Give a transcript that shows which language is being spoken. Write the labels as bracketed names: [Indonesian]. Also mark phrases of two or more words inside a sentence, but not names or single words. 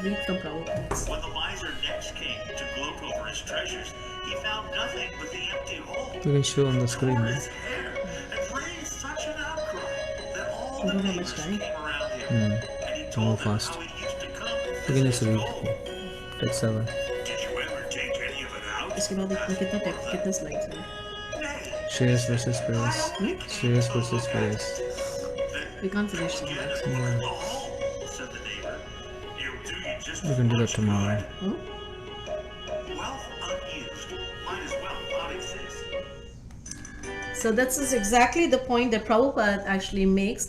[English] When the miser next came to gloat over his treasures, he found nothing but the empty hole. You can show on the screen, Tore right? his hair and raised such an outcry that all We the don't have neighbors much time. came around him. And he told them fast. how he used to come and You can visit just his read. gold. Take 7. Did you ever take any of it out? [Hindi] इसके बाद देखो कितना टेक्स्ट कितने स्लाइड्स हैं. [English] Nay. Shreyas versus Preyas. Shreyas versus Preyas. We can't finish some Get of it for the hole, said the neighbor. It'll do you just We can do that as much tomorrow. good. Wealth unused might as well not exist. So this is exactly the point that Prabhupada actually makes.